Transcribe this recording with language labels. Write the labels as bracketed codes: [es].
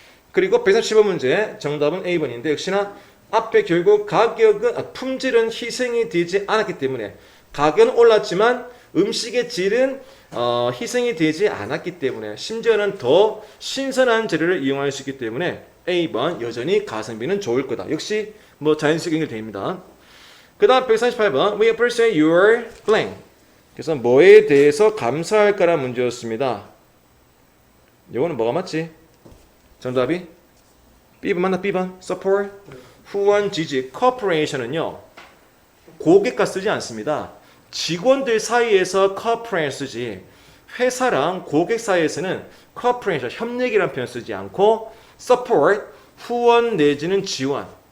[ko] 그리고 135번 문제 정답은 A번인데 역시나 앞에 결국 가격은 품질은 희생이 되지 않았기 때문에 가격은 올랐지만 음식의 질은 희생이 되지 않았기 때문에 심지어는 더 신선한 재료를 이용할 수 있기 때문에 A번 여전히 가성비는 좋을 거다. 역시 뭐 자연스럽게 연결됩니다. [en] 그 다음 138번 We appreciate your blank. [ko] 그래서 뭐에 대해서 감사할까라는 문제였습니다. 이거는 뭐가 맞지? 정답이? B번 맞나? B번? Support? 후원 지지. Corporation은요. 고객과 쓰지 않습니다. 직원들 사이에서 corporate 쓰지. 회사랑 고객 사이에서는 corporation, 협력이라는 표현 쓰지 않고 support, 후원 내지는 지원.